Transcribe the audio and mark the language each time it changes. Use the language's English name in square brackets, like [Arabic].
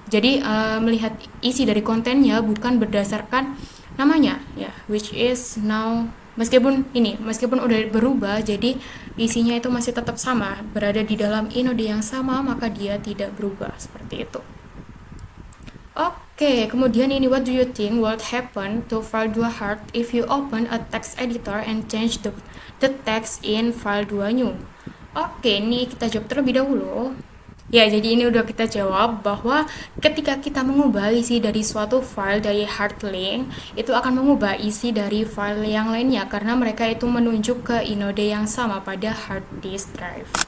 [Indonesian] Jadi melihat isi dari kontennya bukan berdasarkan namanya ya, [English] which is now [Indonesian] meskipun udah berubah, jadi isinya itu masih tetap sama, berada di dalam inode yang sama, maka dia tidak berubah seperti itu. [English] Oke, [Indonesian] kemudian ini, [English] what do you think would happen to file 2 hard if you open a text editor and change the text in file 2 new? [Indonesian] Oke, ini kita jawab terlebih dahulu. Ya, jadi ini udah kita jawab bahwa ketika kita mengubah isi dari suatu file dari hard link, itu akan mengubah isi dari file yang lainnya karena mereka itu menunjuk ke inode yang sama pada hard disk drive.